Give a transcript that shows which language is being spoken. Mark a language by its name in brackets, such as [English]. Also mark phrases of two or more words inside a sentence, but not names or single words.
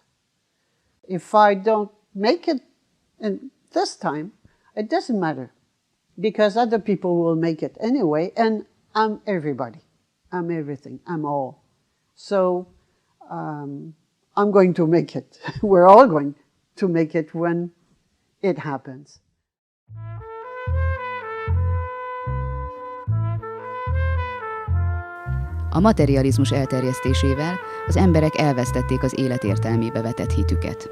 [English] If I don't make it in this time, it doesn't matter, because other people will make it anyway, and I'm everybody. I'm everything. I'm all. So I'm going to make it. We're all going to make it when it happens. [Hungarian] A materializmus elterjesztésével az emberek elvesztették az élet értelmébe vetett hitüket.